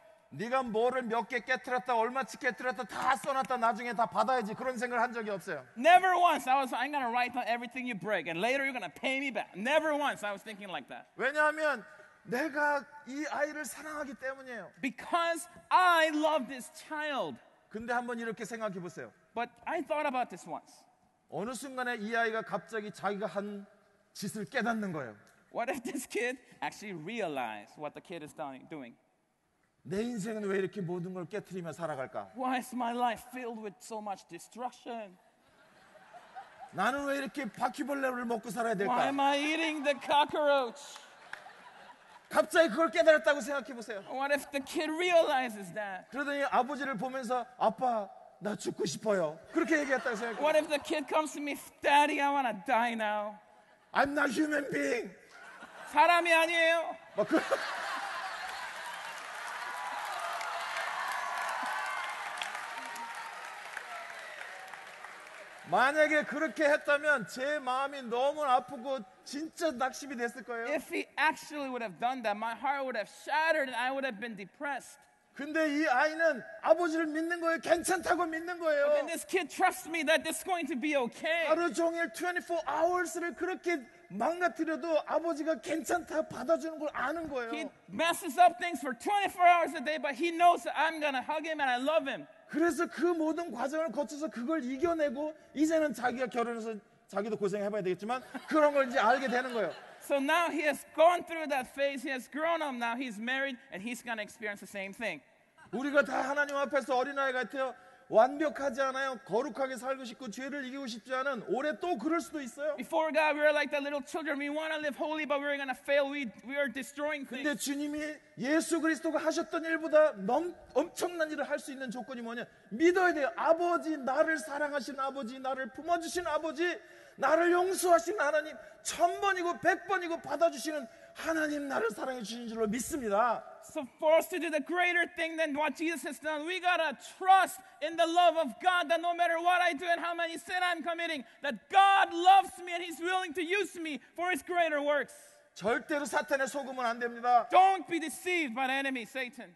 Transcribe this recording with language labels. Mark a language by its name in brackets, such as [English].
[Korean] 네가 뭐를 몇 개 깨트렸다 얼마치 깨트렸다 다 써놨다 나중에 다 받아야지 그런 생각을 한 적이 없어요. [English] Never once I'm going to write down everything you break and later you're going to pay me back. Never once I was thinking like that. [Korean] 왜냐하면 내가 이 아이를 사랑하기 때문이에요. [English] Because I love this child. [Korean] 근데 한번 이렇게 생각해 보세요. [English] But I thought about this once. [Korean] 어느 순간에 이 아이가 갑자기 자기가 한 짓을 깨닫는 거예요. [English] What if this kid actually realized what the kid is doing? [Korean] 내 인생은 왜 이렇게 모든 걸 깨트리며 살아갈까? [English] Why is my life filled with so much destruction? [Korean] 나는 왜 이렇게 바퀴벌레를 먹고 살아야 [English] Why [Korean] 될까? [English] am I eating the cockroach? [Korean] 갑자기 그걸 깨달았다고 생각해 보세요. [English] What if the kid realizes that? [Korean] 그러더니 아버지를 보면서 아빠 나 죽고 싶어요. 그렇게 얘기했다고 생각해. [English] What if the kid comes to me, Daddy, I want to die now? I'm not human being. [Korean] 사람이 아니에요. 막 그... 만약에 그렇게 했다면 제 마음이 너무 아프고 진짜 낙심이 됐을 거예요. [English] If he actually would have done that, my heart would have shattered and I would have been depressed. [Korean] 근데 이 아이는 아버지를 믿는 거예요. 괜찮다고 믿는 거예요. [English] And this kid trusts me that this is going to be okay. [Korean] 하루 종일 24hours를 그렇게 망가뜨려도 아버지가 괜찮다 받아주는 걸 아는 거예요. [English] He messes up things for 24 hours a day, but he knows that I'm going to hug him and I love him. [Korean] 그래서 그 모든 과정을 거쳐서 그걸 이겨내고 이제는 자기가 결혼해서 자기도 고생해봐야 되겠지만 그런 걸 이제 알게 되는 거예요. [English] So now he has gone through that phase. He has grown up now. He's married and he's going to experience the same thing. [Korean] 우리가 다 하나님 앞에서 어린아이 같아요. 완벽하지 않아요. 거룩하게 살고 싶고 죄를 이기고 싶지 않은 올해 또 그럴 수도 있어요. [English] Before God, we were like the little children. We want to live holy, but we're going to fail. We are destroying things. [Korean] 근데 주님이 예수 그리스도가 하셨던 일보다 엄청난 일을 할 수 있는 조건이 뭐냐? 믿어야 돼요. 아버지, 나를 사랑하시는 아버지, 나를 품어주시는 아버지, 나를 용서하시는 하나님, 1000번이고 100번이고 받아주시는 하나님 나를 사랑해 주시는 줄로 믿습니다. [English] So for us to do the greater thing than what Jesus has done, we got to trust in the love of God that no matter what I do and how many sin I'm committing, that God loves me and He's willing to use me for His greater works. [Korean] 절대로 사탄에 속으면 안 됩니다. [English] Don't be deceived by the enemy, Satan.